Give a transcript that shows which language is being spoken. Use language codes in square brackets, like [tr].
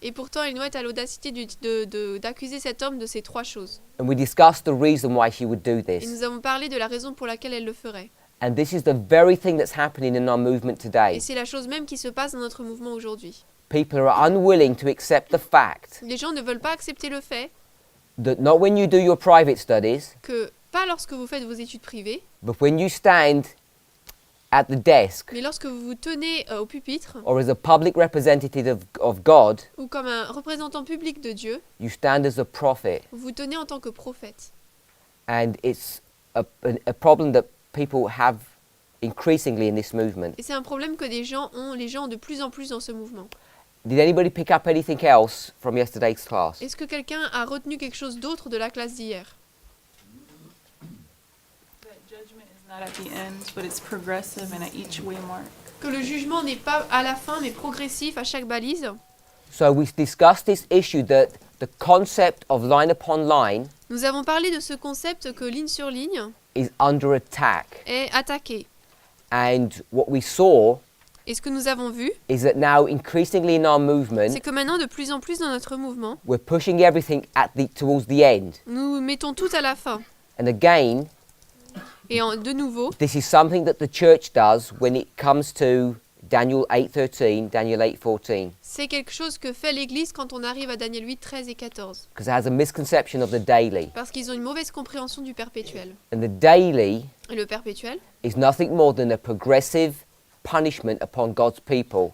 [fr] Et pourtant, Ellen White a l'audacité d'accuser cet homme de ces trois choses. [en] And we discussed the reason why she would do [fr] Et [en] this. [fr] nous avons parlé de la raison pour laquelle elle le ferait. [en] And this is the very thing that's happening in our movement [fr] Et [en] today. [fr] c'est la chose même qui se passe dans notre mouvement aujourd'hui. [en] People are unwilling to accept the fact [fr] Les gens ne veulent pas accepter le fait [en] that not when you do your private studies, [fr] que, pas lorsque vous faites vos études privées, [en] but when you stand at the desk [fr] mais lorsque vous vous tenez au pupitre, [en] or as a public representative of God, [fr] ou comme un représentant public de Dieu, [en] you stand as a prophet. [fr] vous vous tenez en tant que prophète. [en] And it's a problem that people have increasingly in this movement. [fr] Et c'est un problème que les gens ont de plus en plus dans ce mouvement. [en] Did anybody pick up anything else from yesterday's class? [fr] Est-ce que quelqu'un a retenu quelque chose d'autre de la classe d'hier? [en] Not at the end, but it's progressive and at each waymark. [fr] Que le jugement n'est pas à la fin mais progressif à chaque balise. [en] So we discussed this issue that the concept of line upon line [fr] Nous avons parlé de ce concept que ligne sur ligne [en] is under attack. [fr] est attaqué. [en] And what we saw [fr] Et ce que nous avons vu, [en] is that now increasingly in our movement, [fr] c'est que maintenant, de plus en plus dans notre mouvement, [en] we're pushing everything towards the end. [fr] nous mettons tout à la fin. [en] And again, [fr] Et de nouveau, [en] this is something that the church does when it comes to Daniel 8:13, Daniel 8:14, [fr] c'est quelque chose que fait l'Église quand on arrive à Daniel 8, 13 et 14. [en] because it has a misconception of the daily. [fr] Parce qu'ils ont une mauvaise compréhension du perpétuel. [en] And the daily [fr] Et le perpétuel, [en] is nothing more than a progressive punishment upon God's people.